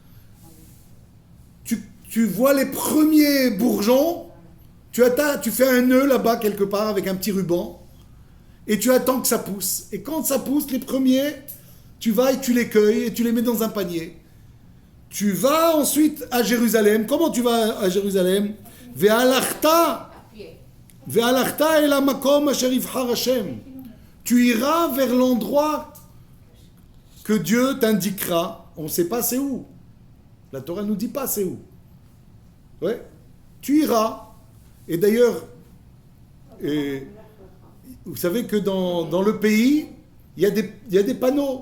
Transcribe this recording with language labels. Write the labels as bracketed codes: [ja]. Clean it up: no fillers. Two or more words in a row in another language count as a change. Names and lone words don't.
[fr] Tu vois les premiers bourgeons. Tu fais un nœud là-bas quelque part avec un petit ruban. Et tu attends que ça pousse. Et quand ça pousse, les premiers, tu vas et tu les cueilles et tu les mets dans un panier. Tu vas ensuite à Jérusalem. Comment tu vas à Jérusalem? [he] והלכת אל המקום אשר יבחר השם. [fr] Tu iras vers l'endroit que Dieu t'indiquera. On ne sait pas c'est où. La Torah ne nous dit pas c'est où. Ouais. Tu iras. Et d'ailleurs, vous savez que dans le pays, il y a des panneaux.